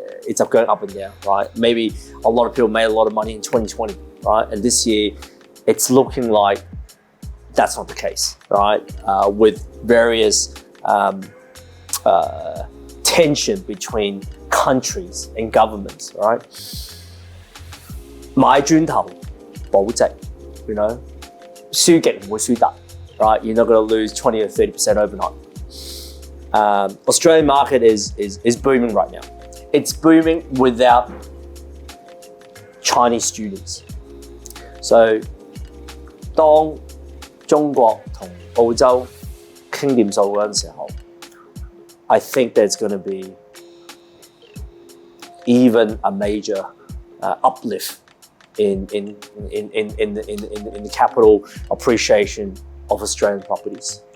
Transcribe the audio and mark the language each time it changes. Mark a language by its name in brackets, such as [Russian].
[English] It's going up and down, right? Maybe a lot of people made a lot of money in 2020, right? And this year, it's looking like that's not the case, right? With various tension between countries and governments, right? [Cantonese] 買磚頭保值 輸極唔會輸得 [English] right? You're not going to lose 20 or 30% overnight. Australian market is booming right now. It's booming without Chinese students. So [Cantonese] 當中國同澳洲傾掂數嗰陣時候 [English] I think there's going to be even a major uplift in the capital appreciation of Australian properties.